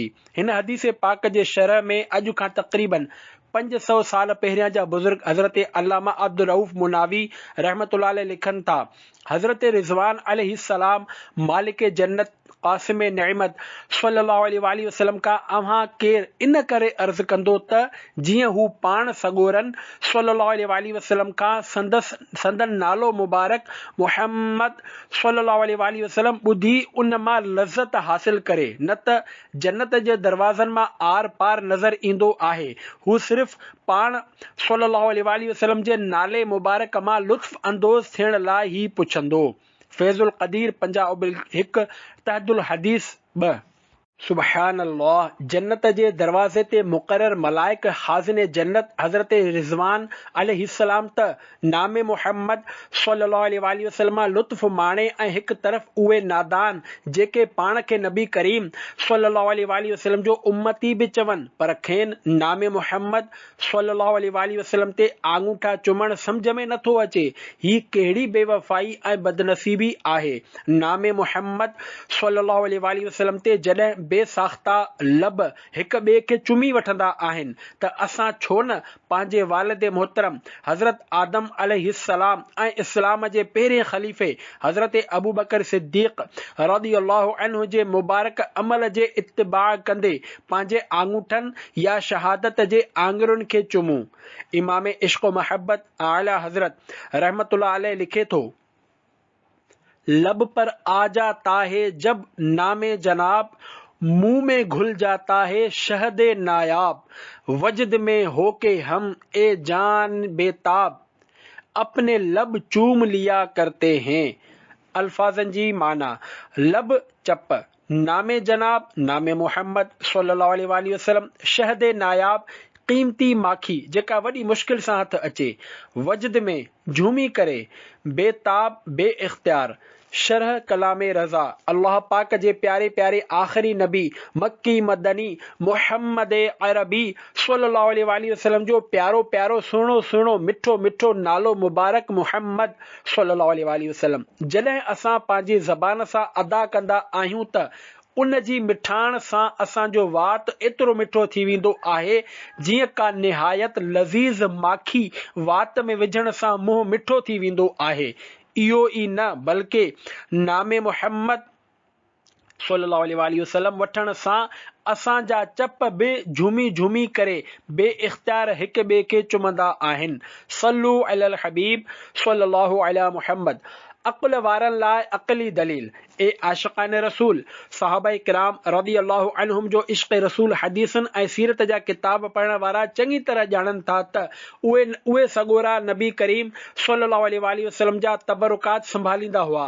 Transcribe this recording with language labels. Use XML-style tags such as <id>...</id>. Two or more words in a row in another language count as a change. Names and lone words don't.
<sd>हिन हदीस पाक जे शरह में अॼु खां तक़रीबन 500 साल पहिरियां जा बुज़ुर्ग हज़रत अल्लामा अब्दुल रऊफ़ मुनावी</sd> <ar>رحمة الله عليه</ar> <sd>लिखनि था, हज़रत रिज़वान अलैहिस्सलाम मालिक जन्नत क़ासिम नेमत</sd> <ar>صلى الله عليه وسلم</ar> <sd>खां अव्हां केरु इन करे अर्ज़ कंदो त जीअं हू पाण सॻोरन सल्लल्लाहु अलैहि वसल्लम खां संदन नालो मुबारक मुहम्मद</sd> <ar>صلى الله عليه وسلم</ar> <sd>ॿुधी उन मां लज़्ज़त हासिल करे, न त जन्नत जे दरवाज़नि मां आर पार नज़र ईंदो आहे। हू सिर्फ़ पाण</sd> <ar>صلى الله عليه وسلم</ar> <sd>जे नाले मुबारक मां लुत्फ़ अंदोज़ थियण लाइ ई पुछंदो। फैज़ुल क़दीर 50/1 तहदुल हदीस 2।</sd> <ar>سبحان الله,</ar> <sd>जन्नत जे दरवाज़े ते मुक़रर मलाइक हाज़िन जन्नत हज़रत रिज़वान अलैहिस्सलाम त नामे मुहम्मद</sd> <ar>صلى الله عليه وسلم</ar> <sd>मां लुत्फ़ माणे ऐं हिकु तरफ़ उहे नादान जेके पाण खे नबी करीम</sd> <ar>صلى الله عليه وسلم</ar> <sd>जो उम्मती बि चवनि पर खेनि नामे मुहम्मद</sd> <ar>صلى الله عليه وسلم</ar> <sd>ते आंगूठा चुमण सम्झ में नथो अचे। ही कहिड़ी बेवफ़ाई ऐं बदनसीबी आहे। नामे मुहम्मद</sd> <ar>صلى الله عليه وسلم</ar> <sd>ते जॾहिं बेसाख्ता लब हिक ॿिए खे चुमी वठंदा आहिनि त असां छो न पंहिंजे वालिद मोहतरम हज़रत आदम अलैहिस्सलाम ऐं इस्लाम जे पहिरें ख़लीफ़े हज़रत अबू बकर सिद्दीक़</sd> <ar>رضي الله عنه</ar> <sd>जे मुबारक अमल जे इत्तिबा कंदे पंहिंजे आंगूठनि या शहादत जे आङिरियुनि खे चुमूं। इमाम इश्क़ मोहब्बत आला हज़रत</sd> <ar>رحمة الله عليه</ar> <sd>लिखे थो,</sd> <ur>لب پر آ جاتا ہے جب نامِ جناب، منہ میں گھل جاتا ہے شہدِ نایاب، وجد میں ہوکے ہم اے جان بیتاب، اپنے لب چوم لیا کرتے ہیں.</ur> <sd>अल्फाजन जी माना, लब चप, नामे जनाब नामे मुहम्मद</sd> <ar>صلى الله عليه وسلم,</ar> <sd>शहदे नायाब क़ीमती माखी जेका वॾी मुश्किल सां हथ अचे, वजद में झूमी करे, बेताब बे इख्तियार। शरह कलामे रज़ा अल्लाह पाक जे प्यारे प्यारे आख़िरी नबी मक्की मदनी मुहम्मद अरबी</sd> <ar>صلى الله عليه وسلم</ar> <sd>जो प्यारो प्यारो सुहिणो सुहिणो मिठो मिठो नालो मुबारक मुहम्मद</sd> <ar>صلى الله عليه وسلم</ar> <sd>जॾहिं असां पंहिंजी ज़बान सां अदा कंदा आहियूं त उन जी मिठाण सां असांजो वात एतिरो मिठो थी वेंदो आहे जीअं का निहायत लज़ीज़ माखी वात में विझण सां मुंहुं मिठो थी वेंदो आहे। इहो ई न बल्कि नामे मुहम्मद</sd> <ar>صلى الله عليه وسلم</ar> <sd>वठण सां असांजा चप बि झूमी झूमी करे बे इख्तियार हिक ॿिए खे चुमंदा आहिनि।</sd> <ar>صلوا على الحبيب صلى الله على محمد.</ar> <sd>अक़ुल वारनि लाइ अक़ली दलील। ए आशिक़ान रसूल, सहाबा किराम</sd> <ar>رضي الله عنهم</ar> <sd>जो इश्क़ रसूल हदीसनि ऐं सीरत जा किताब पढ़ण वारा चङी तरह ॼाणनि था त उहे सॻोरा नबी करीम</sd> <ar>صلى الله عليه وسلم</ar> <sd>जा तबरुकात संभालींदा हुआ।</sd>